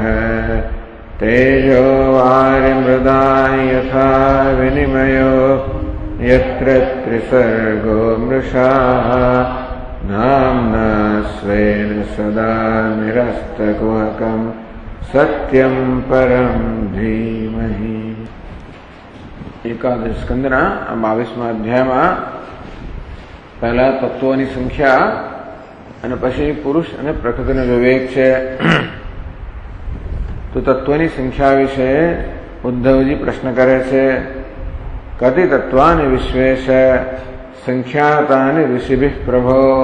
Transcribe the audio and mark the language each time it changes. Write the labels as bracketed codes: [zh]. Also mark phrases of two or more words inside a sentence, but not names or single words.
[sa] तेजो वारिमृदां यथा विनिमयो यत्र त्रिसर्गो मृषा नाम्ना स्वेन सदा निरस्तकुहकं सत्यं परं धीमहि। [gu] એકાદશ સ્કંધના 22મા અધ્યાયમાં પહેલા તત્વોની સંખ્યા અને પછી પુરુષ અને પ્રકૃતિનો વિવેક છે. તો તત્વોની સંખ્યા વિશે ઉદ્ધવજી પ્રશ્ન કરે છે. [sa] कति तत्त्वानि विश्वेश संख्यातानि ऋषिभिः प्रभो.